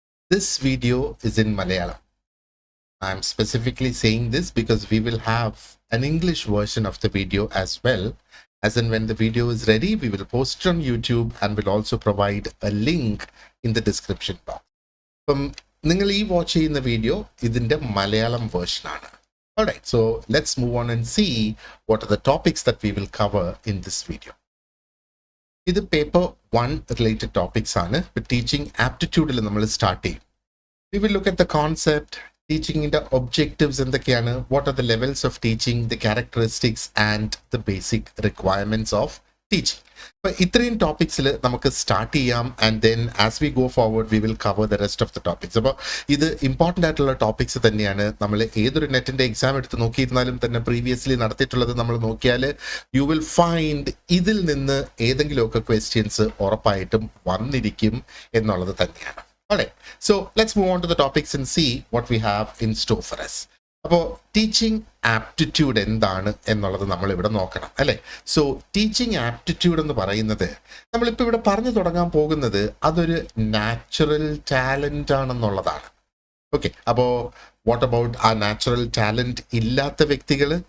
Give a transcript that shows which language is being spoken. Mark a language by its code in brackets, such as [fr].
[en] This video is in Malayalam. I'm specifically saying this because we will have an English version of the video as well. As in when the video is ready, we will post it on YouTube and will also provide a link in the description box. [ml] നിങ്ങൾ ഈ watch ചെയ്യുന്ന video ഇതിന്റെ Malayalam version ആണ്. [en] Alright, so let's move on and see what are the topics that we will cover in this video. [ml] ഇത് paper 1 related topics ആണ്. Teaching ആപ്റ്റിറ്റ്യൂഡിൽ നമ്മൾ start ചെയ്യും. [en] We will look at the concept, [ml] ടീച്ചിങ്ങിന്റെ objectives എന്തൊക്കെയാണ്, [en] what are the levels of teaching, the characteristics and the basic requirements of teaching. [ml] അപ്പോൾ ഇത്രയും ടോപ്പിക്സിൽ നമുക്ക് start ചെയ്യാം [en] And then as we go forward we will cover the rest of the topics. [ml] അപ്പോൾ ഇത് important ആയിട്ടുള്ള topics തന്നെയാണ്. നമ്മൾ ഏതൊരു നെറ്റിൻ്റെ എക്സാം എടുത്ത് നോക്കിയിരുന്നാലും തന്നെ പ്രീവിയസ്ലി നടത്തിയിട്ടുള്ളത് നമ്മൾ നോക്കിയാൽ [en] you will find [ml] ഇതിൽ നിന്ന് ഏതെങ്കിലുമൊക്കെ ക്വസ്റ്റ്യൻസ് ഉറപ്പായിട്ടും വന്നിരിക്കും എന്നുള്ളത് തന്നെയാണ്. [en] Alright, so let's move on to the topics and see what we have in store for us. [ml] അപ്പോൾ ടീച്ചിങ് ആപ്റ്റിറ്റ്യൂഡ് എന്താണ് എന്നുള്ളത് നമ്മൾ ഇവിടെ നോക്കണം അല്ലേ. സോ ടീച്ചിങ് ആപ്റ്റിറ്റ്യൂഡ് എന്ന് പറയുന്നത് നമ്മളിപ്പോൾ ഇവിടെ പറഞ്ഞു തുടങ്ങാൻ പോകുന്നത് അതൊരു നാച്ചുറൽ ടാലൻ്റ് ആണെന്നുള്ളതാണ്. ഓക്കെ, അപ്പോൾ [en] what about [ml] ആ നാച്ചുറൽ ടാലൻറ്റ് ഇല്ലാത്ത വ്യക്തികൾ?